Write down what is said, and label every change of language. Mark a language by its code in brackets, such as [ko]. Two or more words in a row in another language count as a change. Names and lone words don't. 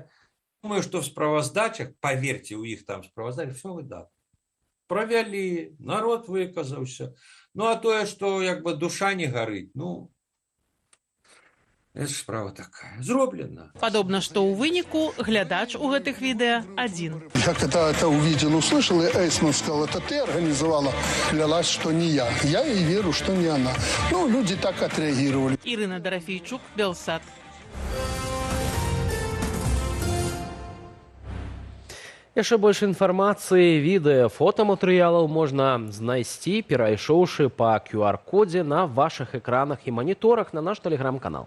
[be] Думаю, што в справаздачах, паверьце, у іх там справаздачах все выдатна. Правялі, народ выказаўся. Ну а тое, што як бы душа не гарыць, ну, это справа такая. Зроблена. Падобна, што ў выніку глядач у гэтых відэа адзін. [ru] Как это увидел, услышал, и Эйсман сказал, это ты организовала, клялась, что не я. Я и верю, что не она. Ну, люди так отреагировали. [be] Ірына Дарафейчук, Белсат. Яшчэ больш інфармацыі, відэа, фотаматэрыялаў можна знайсці, перайшоўшы па QR-кодзе на вашых экранах і маніторах на наш тэлеграм-канал.